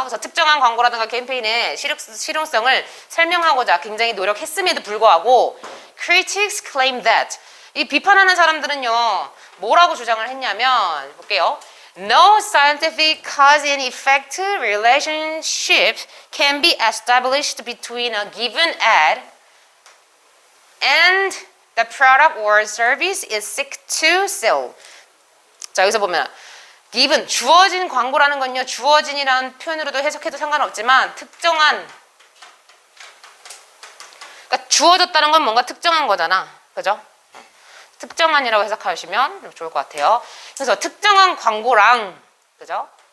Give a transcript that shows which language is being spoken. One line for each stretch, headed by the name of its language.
Korean: 그래서 특정한 광고라든가 캠페인의 실용성을 설명하고자 굉장히 노력했음에도 불구하고
English: critics claim that
Korean: 이 비판하는 사람들은요 뭐라고 주장을 했냐면 볼게요.
English: No scientific cause and effect relationship can be established between a given ad and the product or service it seeks to sell.
Korean: 자, 여기서 보면 given, 주어진 광고라는 건요. 주어진이라는 표현으로도 해석해도 상관없지만 특정한, 그러니까 주어졌다는 건 뭔가 특정한 거잖아. 그죠? 특정한이라고 해석하시면 좋을 것 같아요. 그래서 특정한 광고랑, 그죠?